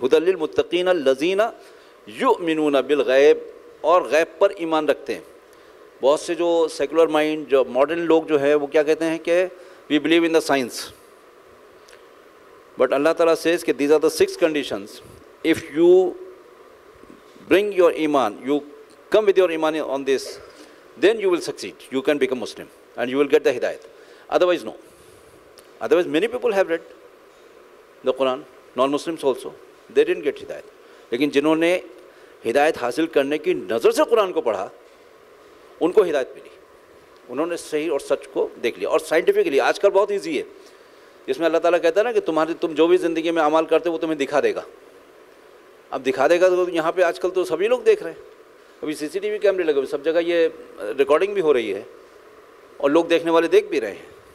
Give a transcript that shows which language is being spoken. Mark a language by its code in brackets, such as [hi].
[ar] ھدی للمتقین الذین یؤمنون بالغیب, [ur] اور غیب پر ایمان رکھتے ہیں. بہت سے جو سیکولر مائنڈ, جو ماڈرن لوگ جو ہے وہ کیا کہتے ہیں کہ [en] we believe in the science, but [ur] اللہ تعالیٰ [en] says [ur] کہ [en] These are the 6 conditions. If you bring your iman, you come with your iman on this, then you will succeed, you can become Muslim and you will get the hidayat. Otherwise no. Otherwise many people have read the Quran, non-Muslims also, they didn't get hidayat. [ur] لیکن جنہوں نے ہدایت حاصل کرنے کی نظر سے قرآن کو پڑھا ان کو ہدایت ملی, انہوں نے صحیح اور سچ کو دیکھ لیا. اور سائنٹیفکلی آج کل بہت ایزی ہے, جس میں اللہ تعالیٰ کہتا ہے نا کہ تم جو بھی زندگی میں اعمال کرتے وہ تمہیں دکھا دے گا. اب دکھا دے گا تو یہاں پہ آج کل تو سبھی لوگ دیکھ رہے ہیں, ابھی CCTV کیمرے لگے ہوئے, سب جگہ یہ ریکارڈنگ بھی ہو رہی ہے اور لوگ دیکھنے والے دیکھ بھی رہے ہیں.